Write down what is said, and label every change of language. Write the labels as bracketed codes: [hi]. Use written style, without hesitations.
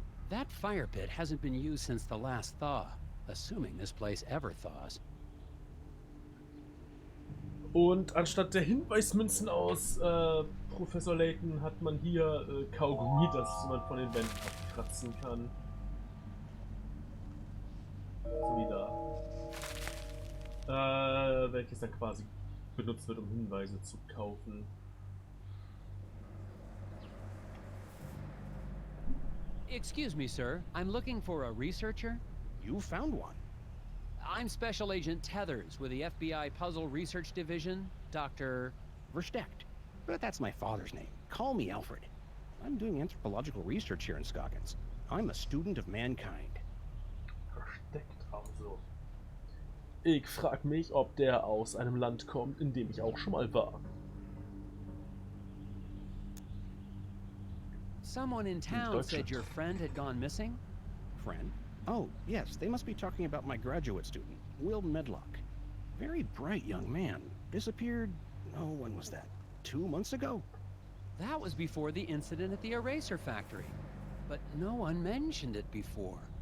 [en] That fire pit hasn't been used since the last thaw, assuming this place ever thaws. [de] Und anstatt der Hinweismünzen aus Professor Layton hat man hier Kaugummi, das man von den Wänden abkratzen kann. So wie da. Welches dann quasi benutzt wird, um Hinweise zu kaufen. [en] Excuse me, sir. I'm looking for a researcher. You found one. I'm Special Agent Tethers with the FBI Puzzle Research Division, Dr. [de] Versteckt. [en] But that's my father's name. Call me Alfred. I'm doing anthropological research here in Scoggins. I'm a student of mankind. [de] Versteckt also. Ich frag mich, ob der aus einem Land kommt, in dem ich auch schon mal war. [en] Someone in town said your friend had gone missing? Friend? Oh, yes, they must be talking about my graduate student, Will Medlock. Very bright young man. Disappeared, oh, when was that? 2 months ago? That was before the incident at the eraser factory. But no one mentioned it before.